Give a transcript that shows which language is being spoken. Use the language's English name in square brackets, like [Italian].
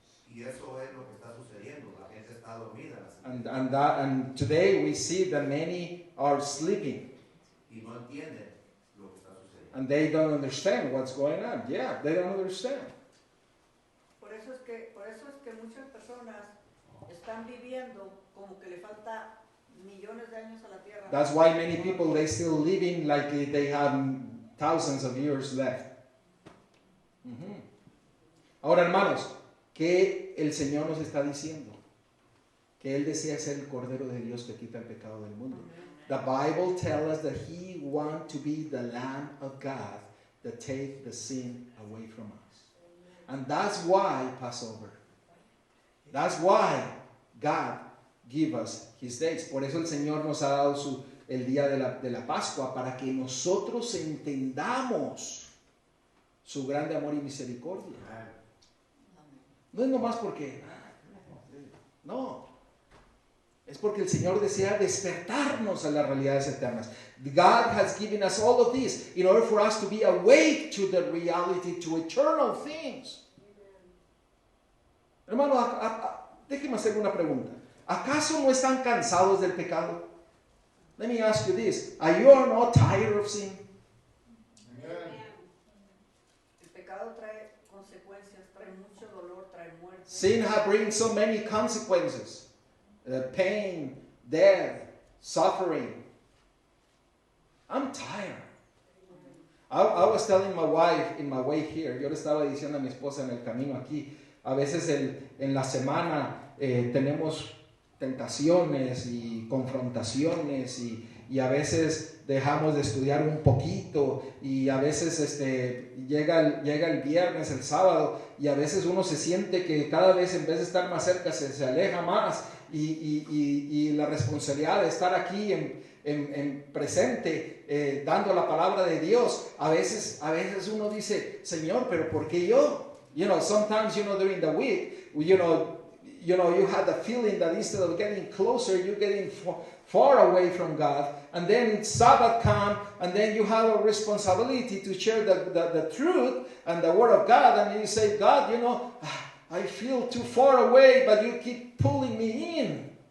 [Spanish] Y eso es lo que está sucediendo. La gente está dormida en las iglesias. [English] And today we see that many are sleeping [Spanish] Y no entienden lo que está sucediendo. [English] and they don't understand what's going on. Yeah, they don't understand. [Spanish] Por eso es que muchas personas están viviendo como que le falta millones de años a la tierra. [English] That's why many people, they still living like they have thousands of years left. [Spanish] Ujú. Ahora, hermanos, ¿qué el Señor nos está diciendo? Que Él desea ser el Cordero de Dios que quita el pecado del mundo. [English] The Bible tells us that He wants to be the Lamb of God that take the sin away from us. And that's why Passover. That's why God give us His days. [Spanish] Por eso el Señor nos ha dado el día de la Pascua, para que nosotros entendamos su grande amor y misericordia. No es nomás porque, no, es porque el Señor desea despertarnos a las realidades eternas. [English] God has given us all of this in order for us to be awake to the reality, to eternal things. [Spanish] Hermano, déjeme hacer una pregunta. ¿Acaso no están cansados del pecado? [English] Let me ask you this. Are you not tired of sin? [Spanish] El pecado trae consecuencias, trae mucho dolor, trae muerte. [English] Sin brings so many consequences. Pain, death, suffering. I'm tired. I was telling my wife in my way here, [Spanish] yo le estaba diciendo a mi esposa en el camino aquí, a veces en la semana tenemos tentaciones y confrontaciones y a veces dejamos de estudiar un poquito y a veces llega el viernes, el sábado, y a veces uno se siente que cada vez en vez de estar más cerca se aleja más y la responsabilidad de estar aquí en presente dando la palabra de Dios, a veces uno dice, Señor, pero ¿por qué yo? [English] You know, sometimes, during the week, you have the feeling that instead of getting closer, you're getting far away from God. And then Sabbath comes, and then you have a responsibility to share the truth and the Word of God. And you say, God, I feel too far away, but you keep pulling me in.